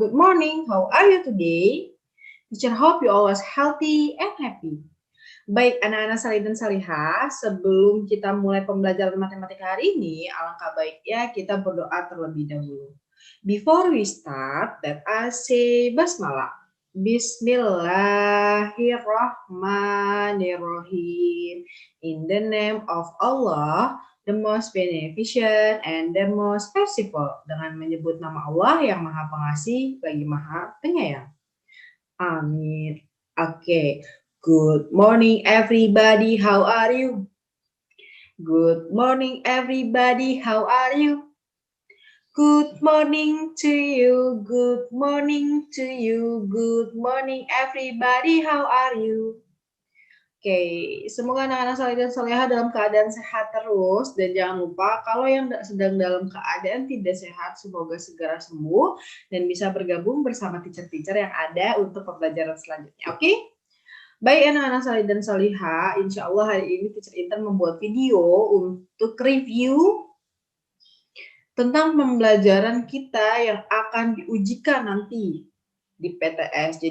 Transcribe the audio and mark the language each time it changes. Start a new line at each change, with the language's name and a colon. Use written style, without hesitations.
English: Good morning, how are you today? Teacher hope you always healthy and happy.
Indonesian: Baik, anak-anak saleh dan salehah, sebelum kita mulai pembelajaran matematika hari ini, alangkah baiknya kita berdoa terlebih dahulu.
English: Before we start, let us say basmalah.
Arabic: Bismillahirrahmanirrahim.
English: In the name of Allah, the most beneficent and the most merciful,
Indonesian: dengan menyebut nama Allah yang Maha Pengasih lagi Maha Penyayang. Amin. Oke.
English: Good morning everybody, how are you? Good morning everybody, how are you? Good morning to you, good morning to you, good morning everybody, how are you?
Indonesian: Oke, semoga anak-anak saleh dan salehah dalam keadaan sehat terus, dan jangan lupa kalau yang sedang dalam keadaan tidak sehat semoga segera sembuh dan bisa bergabung bersama teacher-teacher yang ada untuk pembelajaran selanjutnya. Oke? Baik anak-anak saleh dan salehah, insya Allah hari ini teacher Intan membuat video untuk review tentang pembelajaran kita yang akan diujikan nanti di PTS.